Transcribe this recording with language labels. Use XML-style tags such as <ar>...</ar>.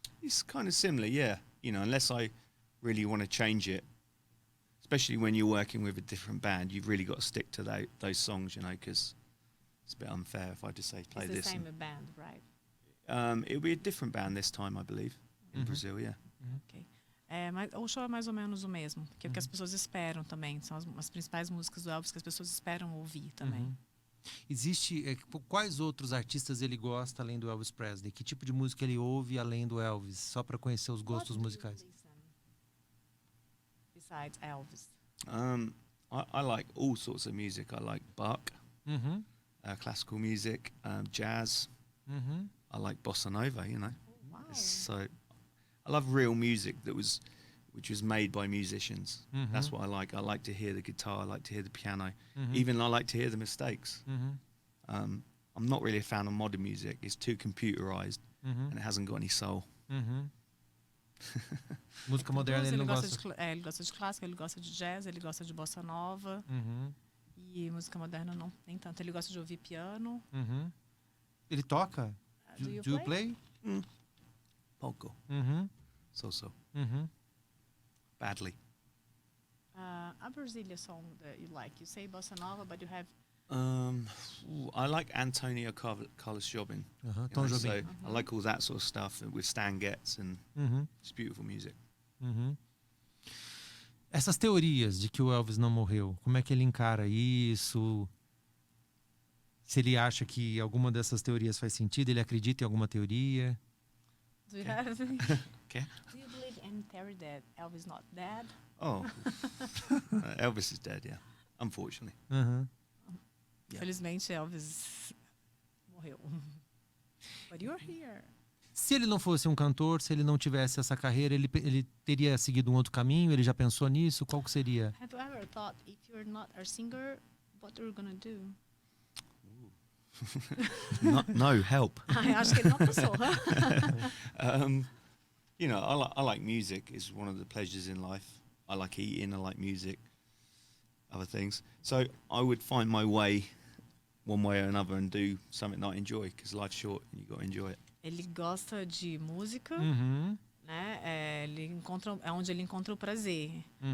<en>It's kind of similar, yeah. You know, unless I really want to change it, especially when you're working with a different band, you've really got to stick to those songs, you know, because it's a bit unfair if I just say play It's this. the same band, right? It'll be a different band this time, I believe, in Brazil, yeah. Ok.</en> <pt>Mas o show é mais ou menos o mesmo, que é o que as pessoas esperam também. São as principais músicas do Elvis que as pessoas esperam ouvir também. Existe quais outros artistas ele gosta além do Elvis Presley? Que tipo de música ele ouve além do Elvis? Só para conhecer os gostos musicais.</pt> <en>Besides Elvis. I like all sorts of music. I like Bach, classical music, jazz. I like bossa nova, you know. Wow. So I love real music which was made by musicians. That's what I like. I like to hear the guitar. I like to hear the piano. Even I like to hear the mistakes. I'm not really a fan of modern music. It's too computerized and it hasn't got any soul.</en> <pt>Música moderna ele não gosta. Ele gosta de clássica, ele gosta de jazz, ele gosta de bossa nova. E música moderna não nem tanto. Ele gosta de ouvir piano. Ele toca?</pt> <en>Do you Do you play? Polka. So. Badly. A Brazilian song that you like. You say bossa nova, but you have. I like Antonio Carlos Jobim. Tom Jobim. So I like all that sort of stuff with Stan Getz and it's beautiful music.</en> <pt>Essas teorias de que o Elvis não morreu, como é que ele encara isso? Se ele acha que alguma dessas teorias faz sentido, ele acredita em alguma teoria?</pt> <en>Do you have? Okay. Do you believe in theory that Elvis not dead? Oh, Elvis is dead, yeah. Unfortunately. Yeah.</en> <pt>Felizmente Elvis morreu.</pt> <en>But you're here.</en> <pt>Se ele não fosse um cantor, se ele não tivesse essa carreira, ele teria seguido um outro caminho? Ele já pensou nisso? Qual que seria?</pt> <en>Have you ever thought if you're not a singer, what you're gonna do? No help.</en> <pt>Acho que ele não pensou.</pt> <en>You know, I like music. It's one of the pleasures in life. I like eating. I like music. Other things. So I would find my way, one way or another, and do something that I enjoy. Because life's short, and you got to enjoy it.</en> <pt>Ele gosta de música, né? É onde ele encontra o prazer.</pt>